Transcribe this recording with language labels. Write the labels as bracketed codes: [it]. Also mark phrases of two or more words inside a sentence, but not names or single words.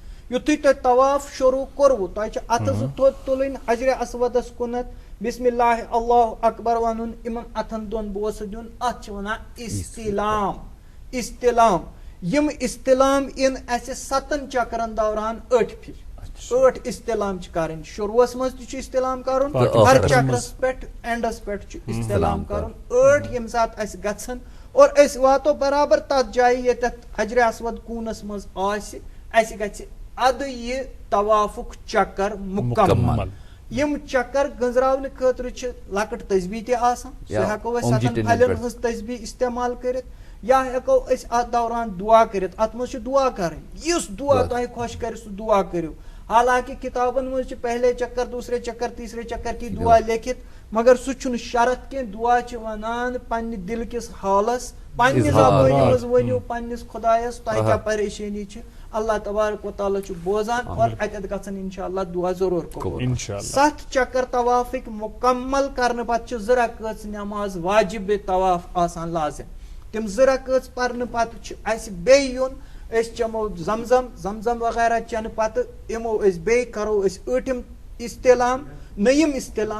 [ks] یُتھُے تۄہہِ طواف شروع کوٚروٕ تۄہہِ چھِ اتھٕ زٕ تھوٚد تُلٕنۍ حجرِ اسودس کُنتھ, بسم اللہ اللہ اکبر ونُن, یمن اتھن دۄن بوسہٕ دیُن, اتھ چھِ ونان استلام. استلام یم استلام ان اسہِ 7 چکرن دوران 8 پھر 8 استلام چھ کرن. شروعس مز تہ چھ استلام کرن, ہر چکرس پٮ۪ٹھ اینڈس پٮ۪ٹھ چھ استلام کرن 8 یم سات اس گژھن. اور اس واتو برابر تتھ جایہِ ییٚتٮ۪تھ حجرِ اسود کوٗنس منٛز آسہِ, اسہِ گژھِ ادٕ یہِ طوافُک چکر مکمل. یم چکر گنزراونہٕ خٲطرٕ چھِ لۄکٕٹ تسبیح تہِ آسان, سُہ ہٮ۪کو أسۍ 7 پھلٮ۪ن ہٕنٛز تسبیح استعمال کٔرِتھ, یا ہٮ۪کو أسۍ اتھ دوران دعا کٔرِتھ. اتھ منٛز چھِ دعا کرٕنۍ, یُس دعا تۄہہِ خۄش کرِ سُہ دعا کٔرِو. حالانکہ کتابن منٛز چھِ [ur] پہلے چکر دوسرے چکر تیسرے چکر کی دعا [ks] لیکھِتھ, مگر سُہ چھُنہٕ شرط کینٛہہ. دعا چھِ ونان پننہِ دل کِس حالس, پننہِ زبٲنۍ منٛز ؤنِو پننِس خۄدایس تۄہہِ کیٛاہ پریشٲنی چھِ. اللہ تبارک و تعالیٰ چھُ بوزان اور اتٮ۪تھ گژھن انشاءاللہ دعا ضرور قبول. 7 چکر طوافٕکۍ مکمل کرنہٕ پتہٕ چھِ 2 رکٲژ نماز واجب طواف آسان لازم. تِم 2 رکٲژ پرنہٕ پتہٕ چھُ اسہِ بیٚیہِ یُن, أسۍ چٮ۪مو زمزم وغیرہ چٮ۪نہٕ پتہٕ یِمو أسۍ بیٚیہِ کرو أسۍ 8م استلام, نٔیِم استلام.